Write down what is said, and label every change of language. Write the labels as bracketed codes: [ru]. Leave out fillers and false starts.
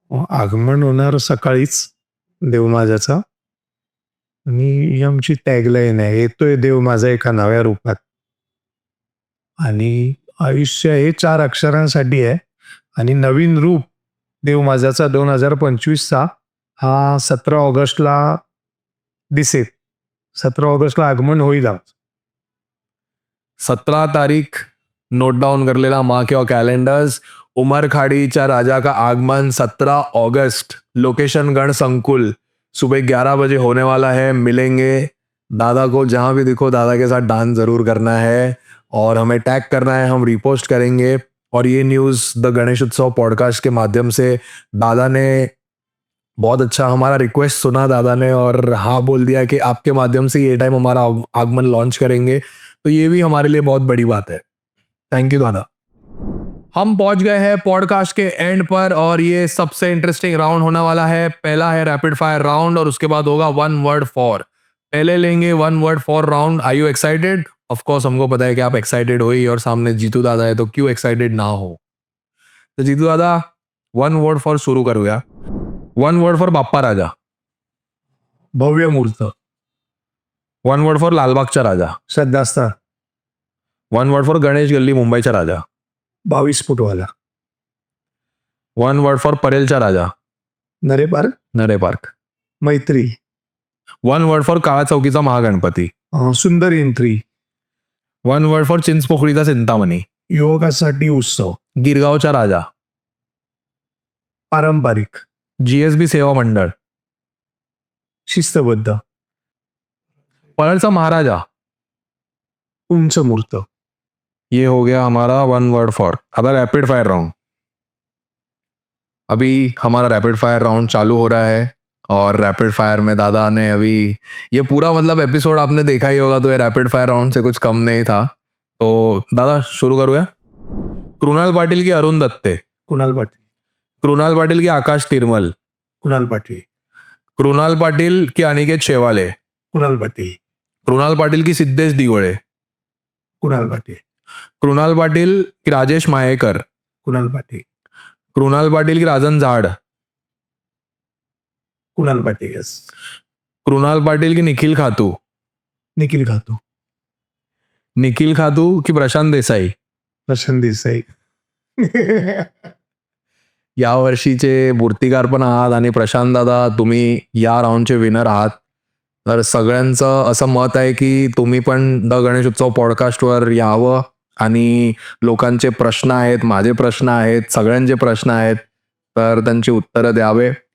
[mr] आगमन होणार सकाळीच देव माझ्याचा. आणि ही आमची टॅगलाईन आहे, येतोय देव माझा एका नव्या रूपात. आणि आयुष्य हे 4 अक्षरांसाठी आहे. आणि नवीन रूप देव माझ्याचा 2025चा हा 17 ऑगस्टला दिसेल. 17 ऑगस्टला आगमन होईल आमचं. [hi] 17 तारीख नोट डाउन कर लेना माँ के और कैलेंडर्स. उमरखाड़ीचा राजा का आगमन 17 अगस्त, लोकेशन गण संकुल, सुबह 11 बजे होने वाला है. मिलेंगे दादा को, जहां भी दिखो दादा के साथ डांस जरूर करना है और हमें टैग करना है, हम रिपोस्ट करेंगे. और ये न्यूज़ द गणेश उत्सव पॉडकास्ट के माध्यम से दादा ने बहुत अच्छा हमारा रिक्वेस्ट सुना दादा ने और हाँ बोल दिया कि आपके माध्यम से ये टाइम हमारा आगमन लॉन्च करेंगे. तो ये भी हमारे लिए बहुत बड़ी बात है. थैंक यू दादा. हम पहुंच गए हैं पॉडकास्ट के एंड पर और ये सबसे इंटरेस्टिंग राउंड होने वाला है. पहला है रैपिड फायर राउंड और उसके बाद होगा वन वर्ड फॉर. पहले लेंगे one word for round. [en] Are you excited? [hi] Of course हमको पता है कि आप एक्साइटेड हो ही और सामने जीतू दादा है तो क्यों एक्साइटेड ना हो. [mr] तो जीतू दादा वन वर्ड फॉर सुरू करूया. [en] One word for Bappa राजा. [mr] भव्य मूर्त. [en] One word for लालबागचा राजा. [mr] श्रद्धास्थान. [en] One word for Ganesh Galli मुंबईचा राजा. [mr] 22 फूटवाला. [en] One word for परेलचा राजा. [mr] Nare park. Nare park. मैत्री. [en] One word for काळा चौकीचा महागणपती. [mr] सुंदर entry. [en] One word for चिंचपोकळीचा चिंतामणी. [mr] युवकासाठी उत्सव. गिरगावचा राजा. पारंपरिक. जीएसबी सेवा मंडळ. शिस्तबद्ध. परळचा महाराजा. उंच मूर्त. [hi] ये हो गया हमारा वन वर्ड फॉर. अब रैपिड फायर राउंड. अभी हमारा रैपिड फायर राउंड चालू हो रहा है और रैपिड फायर में दादा ने अभी ये पूरा मतलब एपिसोड आपने देखा ही होगा तो ये रैपिड फायर राउंड से कुछ कम नहीं था. [mr] तो दादा शुरू करूया. कृणाल पाटील की अरुण दत्ते. कुणाल पाटील. कृणाल पाटील की आकाश तिरमल. कुणाल पाटील. कृणाल पाटील की अनिकेत शेवाले. कुणाल पाटील. कृणाल पाटील की सिद्धेश दिगोळे. कुणाल पाटील. कृणाल पाटील की राजेश मायेकर. कुणाल पाटील. कृणाल पाटील की राजन झाड. कुणाल पाटील. यस. कृणाल पाटील की निखिल खातू. निखिल खातो. निखिल खातू की प्रशांत देसाई. प्रशांत देसाई. या वर्षीचे मूर्तिकार पण आहात आणि प्रशांत दादा तुम्ही या राऊंडचे विनर आहात. तर सगळ्यांचं असं मत आहे की तुम्ही पण द गणेश उत्सव पॉडकास्टवर यावं आणि लोकांचे प्रश्न आहेत, माझे प्रश्न आहेत, सगळ्यांचे प्रश्न आहेत, तर त्यांची उत्तरं द्यावे.